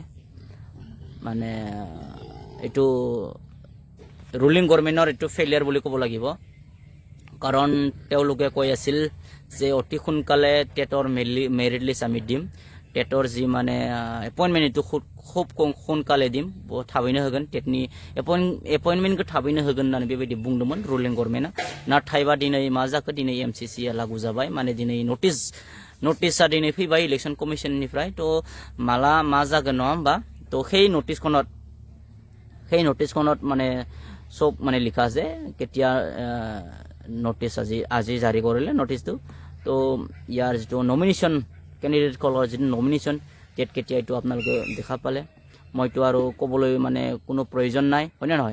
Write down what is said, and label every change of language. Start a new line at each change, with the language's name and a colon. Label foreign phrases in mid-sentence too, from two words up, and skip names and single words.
Assamese: মানে এইটো ৰুলিং গভৰ্ণমেণ্টৰ এইটো ফেইলিয়াৰ বুলি ক'ব লাগিব। কাৰণ তেওঁলোকে কৈ আছিল যে অতি সোনকালে টেটৰ মেৰিট লিষ্ট আমি দিম, টেটৰ যি মানে এপইণ্টমেণ্ট এইটো খুব সোনকালে দিম,
Bodo: थाबैनो होगोन, टेटनि एपइन्टमेन्टखौ थाबैनो होगोन होननानै बेबायदि बुंदोंमोन रुलिं गभर्नमेन्टआ। नाथायबा दिनै मा जाखो, दिनै MCC लागू जाबाय। माने दिनै नटिसा दिनै फैबाय इलेक्शन कमिशननिफ्राय। तो माला मा जागोन नङा होमबा।
Assamese: तो সেই নটিছখনত মানে সব মানে লিখা আছে কেতিয়া নটিছ আজি জাৰি কৰিলে নটিছটো। তো ইয়াৰ যিটো নমিনেশ্যন কেণ্ডিডেটসকলৰ যিটো
English: nomination date
Assamese: কেতিয়া, এইটো আপোনালোকে দেখা পালে। মইতো আৰু ক'বলৈ মানে কোনো প্ৰয়োজন নাই, হয়নে নহয়।